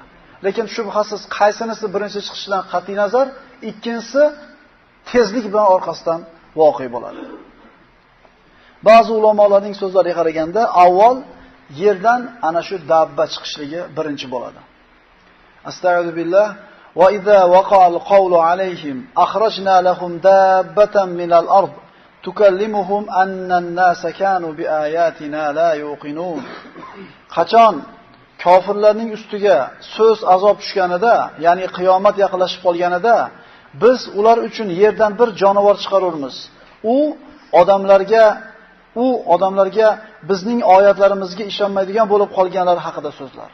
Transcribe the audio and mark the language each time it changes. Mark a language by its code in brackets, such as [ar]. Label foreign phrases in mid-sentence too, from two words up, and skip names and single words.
[uz] Lekin shubhasiz qaysinisi birinchi chiqishidan qat'iy nazar, ikkinchisi tezlik bilan orqasidan voqea bo'ladi. Ba'zi ulamolarning so'zlariga qaraganda avval yerdan ana shu dabba chiqishligi birinchi bo'ladi. [ar] أستغفر الله وإذا وقع القول عليهم أخرجنا لهم دابة من الأرض تكلمهم أن الناس كانوا بآياتنا لا يوقنون. [uz] Qachon kofirlarning ustiga so'z azob tushganida, ya'ni qiyomat yaqinlashib qolganida, biz ular uchun yerdan bir jonivor chiqaramiz. U odamlarga bizning oyatlarimizga ishonmaydigan bo'lib qolganlar haqida so'zlar.